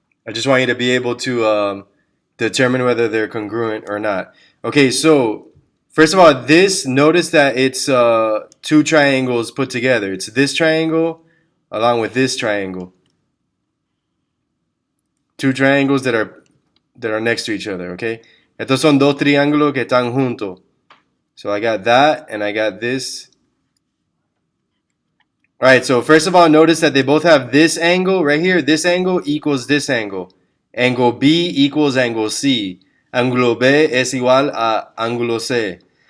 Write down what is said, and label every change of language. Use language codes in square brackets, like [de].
[en] I just want you to be able to determine whether they're congruent or not. Okay, so first of all, notice that it's two triangles put together. It's this triangle along with this triangle. Two triangles that are next to each other, okay? [es] Estos son dos triángulos que están juntos. [en] So I got that and I got this. All right, so first of all, notice that they both have this angle right here. This angle equals this angle. Angle B equals angle C. [es] Ángulo B es igual a ángulo C.